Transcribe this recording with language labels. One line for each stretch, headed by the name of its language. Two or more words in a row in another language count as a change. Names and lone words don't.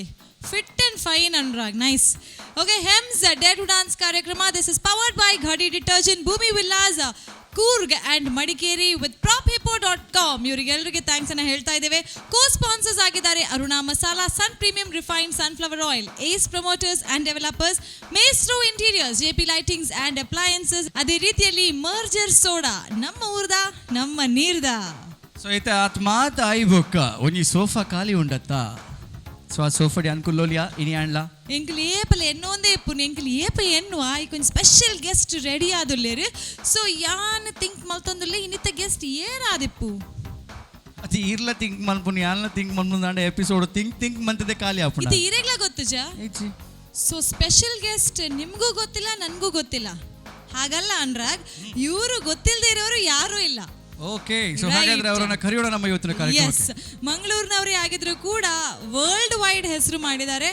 English: fit and fine Anurag, nice. OK, hems day to dance ಕಾರ್ಯಕ್ರಮ this is powered by Ghadi Detergent, Bhoomi Villas, Coorg and Madikeri with propipo.com.
Kannada: ಇವರಿಗೆಲ್ಲರಿಗೆ ಥ್ಯಾಂಕ್ಸ್ ಅನ್ನ ಹೇಳ್ತಾ ಇದ್ದೇವೆ.
English: co sponsors
Kannada: ಆಗಿದ್ದಾರೆ ಅರುಣಾ ಮಸಾಲಾ, ಸನ್ ಪ್ರೀಮಿಯಂ ರಿಫೈನ್ಡ್ ಸನ್ಫ್ಲವರ್ ಆಯಿಲ್, ಏಸ್ ಪ್ರಮೋಟರ್ಸ್ ಅಂಡ್ ಡೆವಲಪರ್ಸ್, ಮೇಸ್ಟ್ರೋ ಇಂಟೀರಿಯರ್ಸ್, ಜೆಪಿ ಲೈಟಿಂಗ್ಸ್ ಅಂಡ್ ಅಪ್ಲಯನ್ಸಸ್, ಅದೇ ರೀತಿಯಲ್ಲಿ ಮರ್ಜರ್ ಸೋಡಾ,
Tulu: ನಮ್ಮ ಊರ್ದ ನಮ್ಮ ನೀರ್ದ. ಸೊ ಇತ್ತೆ ಆತ್ ಮಾತ ಐ ಬೊಕ್ಕ ಒಂಜಿ ಸೋಫಾ ಖಾಲಿ ಉಂಡತ್ತಾ. ಸೊ ಆ ಸೋಫಾಡಿ ಅನ್ಕುಲ್ಲೋಲಿಯಾ ಇನಿ ಆಣ್ಲಾ ಎಂಕಲ್ ಏಪಲ ಎನ್ನೊಂದೇ ಇಪ್ಪುನು ಎಂಕಲ್ ಏಪ ಎನ್ನುವ ಈಕೊಂದು
English: special guest
Tulu: ರೆಡಿ ಆದುಲ್ಲೇರು. ಸೊ ಯಾನ್ ಥಿಂಕ್ ಮಲ್ತೊಂದುಲ್ಲೆ ಇನ್ನಿತ್ತ ಗೆಸ್ಟ್ ಏನಾದಿಪ್ಪು ಅತಿ ಇರ್ಲ ಥಿಂಕ್ ಮನ್ಪುನಿ ಯಾನ್ಲ ಥಿಂಕ್ ಮನ್ಪುಂದಾಂಡ ಎಪಿಸೋಡ್ ಥಿಂಕ್ ಮಂತದೆ ಖಾಲಿ ಆಪುನ ಇದು ಇರೆಗ್ಲ ಗೊತ್ತು ಜಾ.
Kannada: ಸೊ
English: special guest
Kannada: ನಿಮಗೂ ಗೊತ್ತಿಲ್ಲ, ನನಗೂ ಗೊತ್ತಿಲ್ಲ. ಹಾಗಲ್ಲ ಅನ್ರಾಗ್, ಇವರು ಗೊತ್ತಿಲ್ಲದೆ ಇರೋರು ಯಾರೂ ಇಲ್ಲ. ಓಕೆ, ಸೊ ಹಾಗಾದ್ರೆ ಅವರನ್ನ ಕರೆಯೋಣ ನಮ್ಮ ಇವತ್ತಿನ ಕಾರ್ಯಕ್ರಮಕ್ಕೆ. ಎಸ್, ಮಂಗಳೂರಿನವರೇ ಆಗಿದ್ರು ಕೂಡ
English: world wide
Kannada: ಹೆಸರು ಮಾಡಿದ್ದಾರೆ.